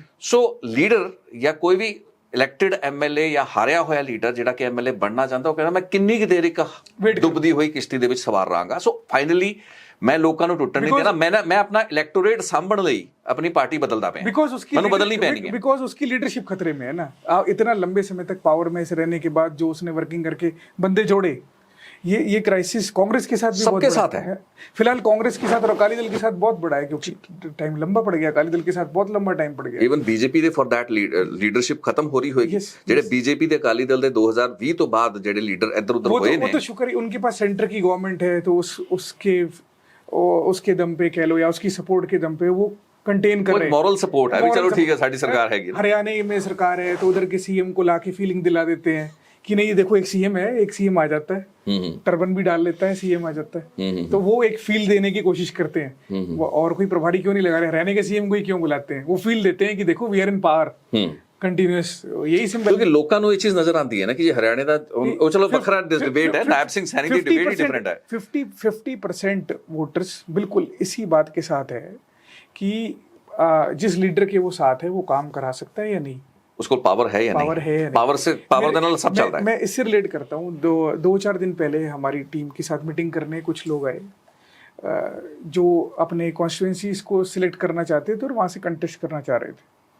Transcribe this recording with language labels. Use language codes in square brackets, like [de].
[pa] ਸੋ leader ਜਾਂ ਕੋਈ ਵੀ elected MLA ਜਾਂ ਹਾਰਿਆ ਹੋਇਆ ਲੀਡਰ ਜਿਹੜਾ ਕਿ ਐਮਐਲਏ ਬਣਨਾ ਚਾਹੁੰਦਾ, ਉਹ ਕਹਿੰਦਾ ਮੈਂ ਕਿੰਨੀ ਕੁ ਦੇਰ ਇੱਕ ਡੁੱਬਦੀ ਹੋਈ ਕਿਸ਼ਤੀ ਦੇ ਵਿੱਚ ਸਵਾਰ ਰਹਾਂਗਾ। ਸੋ ਫਾਈਨਲੀ ਮੈਂ ਲੋਕਾਂ ਨੂੰ ਟੁੱਟਣ ਨਹੀਂ ਦੇਣਾ, ਮੈਂ ਆਪਣਾ ਇਲੈਕਟੋਰੇਟ ਸਾਂਭਣ ਲਈ [hi] अपनी पार्टी बदलता पे, मैंने बदलनी पैनी है, बिकॉज उसकी लीडरशिप खतरे में है ना। इतना लंबे समय तक पावर में से रहने के बाद जो उसने वर्किंग करके बंदे जोड़े, ये क्राइसिस कांग्रेस के साथ भी सबके साथ है। फिलहाल कांग्रेस के साथ और अकाली दल के साथ बहुत बड़ा है, क्योंकि टाइम लंबा पड़ गया, अकाली दल के साथ बहुत लंबा टाइम पड़ गया। Even BJP दे for that leadership खत्म हो रही होगी, [pa] ਜਿਹੜੇ बीजेपी ਦੇ ਅਕਾਲੀ ਦਲ ਦੇ 2020 ਤੋਂ ਬਾਅਦ ਜਿਹੜੇ ਲੀਡਰ ਇੱਧਰ ਉੱਧਰ ਹੋਏ ਨੇ, [hi] वो तो शुक्र है उनके पास सेंटर की गवर्नमेंट है, तो उसके दम पे कह लो या उसकी सपोर्ट के दम पे वो कंटेन कर रहे हैं, मॉरल सपोर्ट है भी, चलो ठीक है साडी सरकार हैगी। हरियाणा में सरकार है तो उधर के सीएम को लाके फीलिंग दिला देते हैं कि नहीं देखो एक सीएम है, एक सीएम आ जाता है, टर्बन भी डाल लेता है, सीएम आ जाता है, तो वो एक फील देने की कोशिश करते हैं। और कोई प्रभारी क्यों नहीं लगा रहे, हरियाणा के सीएम को ही क्यों बुलाते हैं, वो फील देते हैं कि देखो we are in power continuous, यही सिंबल। [pa] क्योंकि लोਕਾਂ ਨੂੰ ਇਹ ਚੀਜ਼ ਨਜ਼ਰ ਆਉਂਦੀ ਹੈ ਨਾ ਕਿ ਹਰਿਆਣੇ ਦਾ, ਉਹ ਚਲੋ ਵੱਖਰਾ ਡਿਬੇਟ ਹੈ, ਨਾਇਬ ਸਿੰਘ ਸੈਣੀ ਦੀ ਡਿਬੇਟ ਹੀ ਡਿਫਰੈਂਟ ਹੈ। [hi] 50% वोटर्स बिल्कुल इसी बात के साथ है कि जिस लीडर के वो साथ है वो काम करा सकता है या नहीं, उसको पावर है या नहीं, पावर देना सब चलता है। मैं इससे रिलेट करता हूँ, 2-4 दिन पहले हमारी टीम के साथ मीटिंग करने कुछ लोग आए जो अपने कॉन्स्टिट्यूएंसीज को सिलेक्ट करना चाहते थे और वहाँ से कंटेस्ट करना चाह रहे थे।